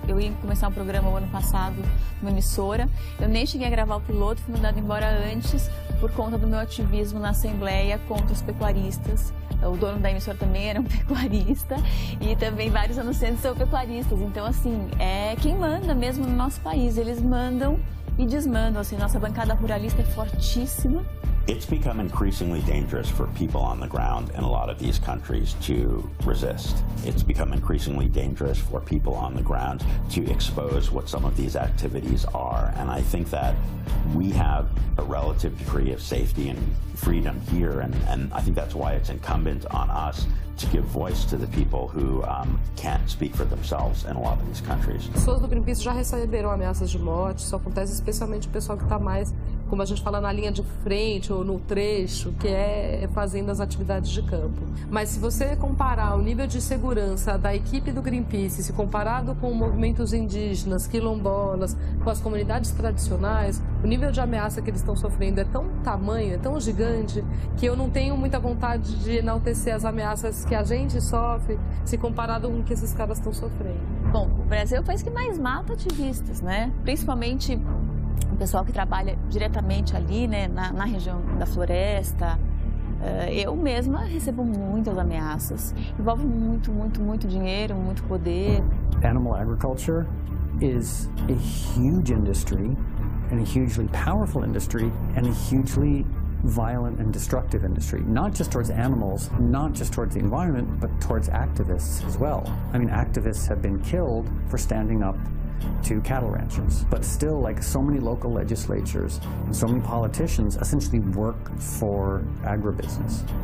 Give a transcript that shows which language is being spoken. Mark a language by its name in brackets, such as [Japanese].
[Portuguese] Eu ia começar um programa o ano passado numa emissora. Eu nem cheguei a gravar o piloto, fui mandada embora antes por conta do meu ativismo na Assembleia contra os pecuaristas. O dono da emissora também era um pecuarista e também vários anunciantes são pecuaristas. Então, assim, é quem manda mesmo no nosso país. Eles mandam e desmandam, assim, nossa bancada ruralista é fortíssima [English] It's become increasingly dangerous for people on the ground in a lot of these countries to resist. It's become increasingly dangerous for people on the ground to expose what some of these activities are. And I think that we have a relative degree of safety and freedom here, and I think that's why it's incumbent on us to give voice to the people who can't speak for themselves in a lot of these countries. [Portuguese] Pessoas do Greenpeace já receberam ameaças de morte, isso acontece especialmente o pessoal que está mais, como a gente fala, na linha de frente ou no trecho, que é fazendo as atividades de campo. Mas se você comparar o nível de segurança da equipe do Greenpeace, se comparado com movimentos indígenas, quilombolas, com as comunidades tradicionais, o nível de ameaça que eles estão sofrendo é tão tamanho, é tão gigante, que eu não tenho muita vontade de enaltecer as ameaças que a gente sofre, se comparado com o que esses caras estão sofrendo. Bom, o Brasil é o país que mais mata ativistas, né? Principalmente o pessoal que trabalha diretamente ali, né, na região da floresta. Eu mesma recebo muitas ameaças. Envolve muito dinheiro, muito poder. [English] Animal agriculture is a huge industry, and a hugely powerful industry, and a hugely violent and destructive industry, not just towards animals, not just towards the environment, but towards activists as well. I mean, activists have been killed for standing up to cattle ranchers, but still, like so many local legislatures and so many politicians essentially work for agribusiness.